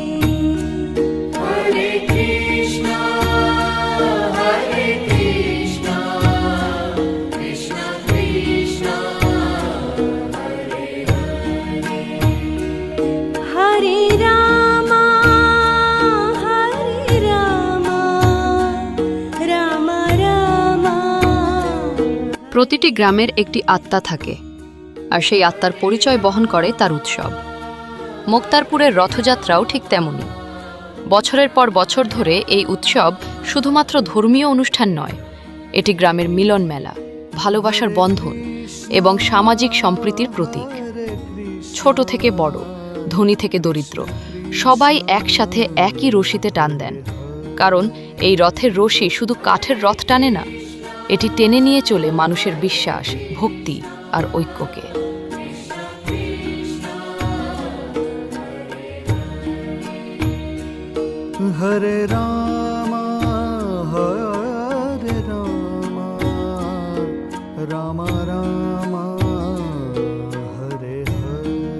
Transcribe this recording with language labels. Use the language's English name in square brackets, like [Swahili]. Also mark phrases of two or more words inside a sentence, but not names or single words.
[Sanskrit] Hare Krishna, Krishna Krishna, Hare Hare. Hare Rama, Rama Rama. [Bangla] প্রতিটি গ্রামের একটি আত্মা থাকে, আর সেই আত্মার পরিচয় বহন করে তার উৎসব। মুক্তারপুরের রথযাত্রাও ঠিক তেমনি। বছরের পর বছর ধরে এই উৎসব শুধুমাত্র ধর্মীয় অনুষ্ঠান নয়, এটি গ্রামের মিলন মেলা, ভালোবাসার বন্ধন এবং সামাজিক সম্প্রীতির প্রতীক। ছোট থেকে বড়, ধনী থেকে দরিদ্র, সবাই একসাথে একই রশিতে টান দেন, কারণ এই রথের রশি শুধু কাঠের রথ টানে না, এটি টেনে নিয়ে চলে মানুষের বিশ্বাস, ভক্তি আর ঐক্যকে। [Sanskrit] Hare Rama, Hare Rama, Rama Rama, Hare Hare.